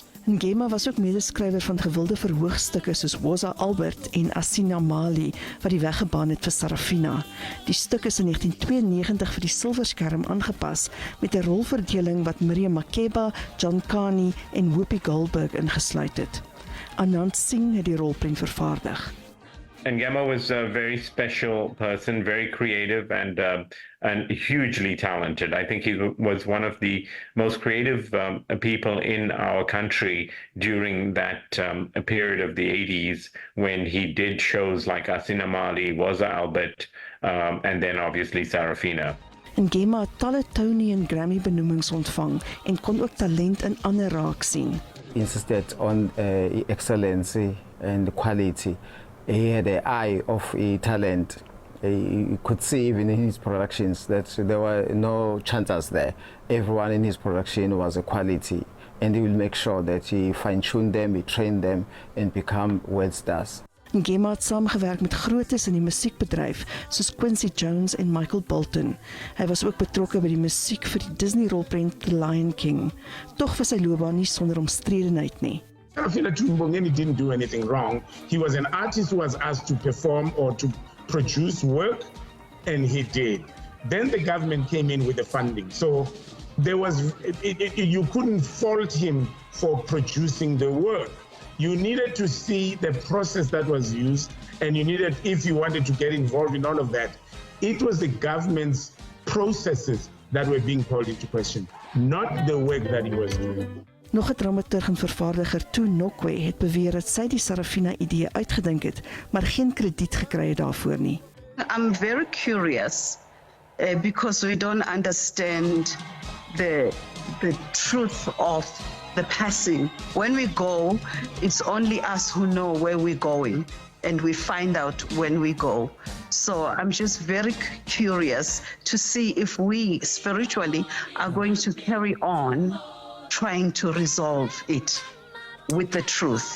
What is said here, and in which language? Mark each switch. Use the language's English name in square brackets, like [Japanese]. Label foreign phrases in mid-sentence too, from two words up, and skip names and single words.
[Afrikaans] Ngema was ook medeskrywer van gewilde verhoogstukke soos Woza Albert en Asina Mali, wat die weg gebaan het vir Sarafina. Die stuk is in 1992 vir die silverskerm aangepas met 'n rolverdeling wat Miriam Makeba, John Kani en Whoopi Goldberg ingesluit het. Anand Singh het die rolprent vervaardig. [English] And Gemma was a very special person, very creative and hugely talented. I think he was one of the most creative people in our country during that period of the 80s when he did shows like Asina Mali, Waza Albert, and then obviously Sarafina. [Afrikaans] En Gemma het talle Tony en Grammy benoemings ontvang en kon ook talent in ander raak sien. [English] Insisted on excellency and quality. He had an eye of a talent. You could see even in his productions that there were no chances there. Everyone in his production was a quality, and he will make sure that he fine-tune them, he train them, and become world stars. [Afrikaans] Gemma het saamgewerk met grootes in die musiekbedryf soos Quincy Jones en Michael Bolton. Hy was ook betrokke by die musiek vir die Disney-rolprent The Lion King. Tog was sy loopbaan nie sonder omstredenheid nie. [English] Sarafina Tumbongeni didn't do anything wrong. He was an artist who was asked to perform or to produce work, and he did. Then the government came in with the funding. So there was, you couldn't fault him for producing the work. You needed to see the process that was used, and you needed, if you wanted to get involved in all of that, it was the government's processes that were being called into question, not the work that he was doing. [Afrikaans] Nog 'n dramaturg en vervaardiger Toe Nokwe het beweer dat sy die Sarafina idee uitgedink het, maar geen krediet gekry het daarvoor nie. [English] I'm very curious because we don't understand the truth of the passing. When we go, it's only us who know where we're going, and we find out when we go. So I'm just very curious to see if we spiritually are going to carry on trying to resolve it with the truth.